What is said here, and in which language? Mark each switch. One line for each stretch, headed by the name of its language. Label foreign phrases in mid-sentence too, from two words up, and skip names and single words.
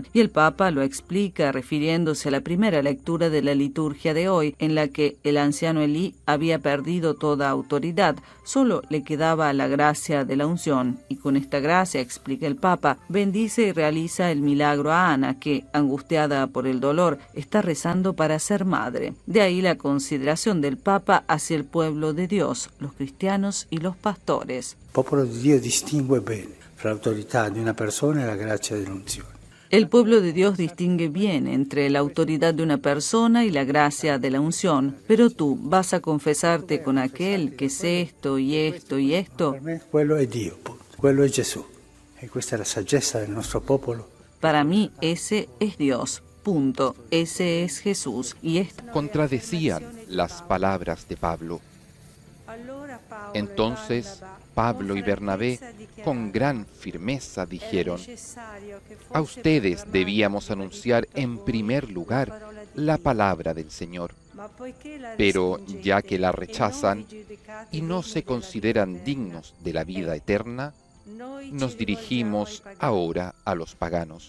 Spanish: Y el Papa lo explica refiriéndose a la primera lectura de la liturgia de hoy, en la que el anciano Elí había perdido toda autoridad, solo le quedaba la gracia de la unción. Y con esta gracia, explica el Papa, bendice y realiza el milagro a Ana, que, angustiada por el dolor, está rezando para ser madre. De ahí la consideración del Papa hacia el pueblo de Dios, los cristianos y los pastores.
Italian: Il popolo di Dio distingue bene fra l'autorità di una persona e la grazia dell'unzione.
Spanish: El pueblo de Dios distingue bien entre la autoridad de una persona y la gracia de la unción. Pero tú vas a confesarte con aquel que es esto y esto y esto.
Italian: Per me quello è Dio, punto. Quello è Gesù. E questa è la saggezza del nostro popolo.
Spanish: Para mí ese es Dios. Punto. Ese es Jesús. Y esto Contradecían las palabras de Pablo. Entonces Pablo y Bernabé con gran firmeza dijeron: a ustedes debíamos anunciar en primer lugar la palabra del Señor, pero ya que la rechazan y no se consideran dignos de la vida eterna, nos dirigimos ahora a los paganos.